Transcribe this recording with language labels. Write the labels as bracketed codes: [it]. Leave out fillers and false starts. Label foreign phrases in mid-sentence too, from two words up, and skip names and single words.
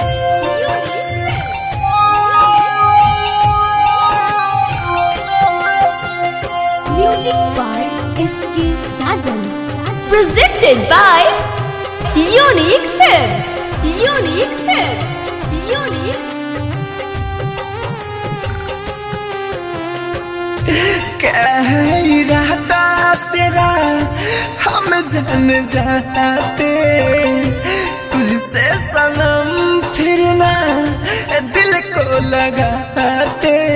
[en] Unique Films. Music by SK Sajan. Presented by Unique Films. Unique Films. Unique. [hi] कह इरादा तेरा हम जान जाते तुझसे सनम फिर ना दिल को लगाते